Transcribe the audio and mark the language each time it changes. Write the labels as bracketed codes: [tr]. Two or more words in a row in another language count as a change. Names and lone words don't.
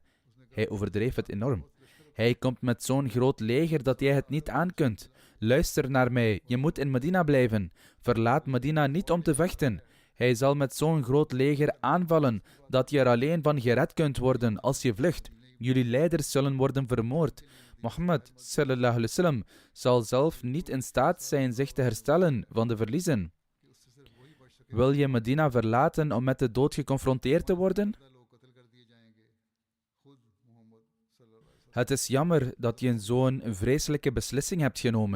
[nl] Hij overdreef het enorm. Hij komt met zo'n groot leger dat jij het niet aankunt. Luister naar mij, je moet in Medina blijven. Verlaat Medina niet om te vechten. Hij zal met zo'n groot leger aanvallen dat je er alleen van gered kunt worden als je vlucht. Jullie leiders zullen worden vermoord. Mohammed [ar] صلى الله عليه وسلم [nl] zal zelf niet in staat zijn zich te herstellen van de verliezen. Wil je Medina verlaten om met de dood geconfronteerd te worden? Het is jammer dat je zo'n vreselijke beslissing hebt genomen.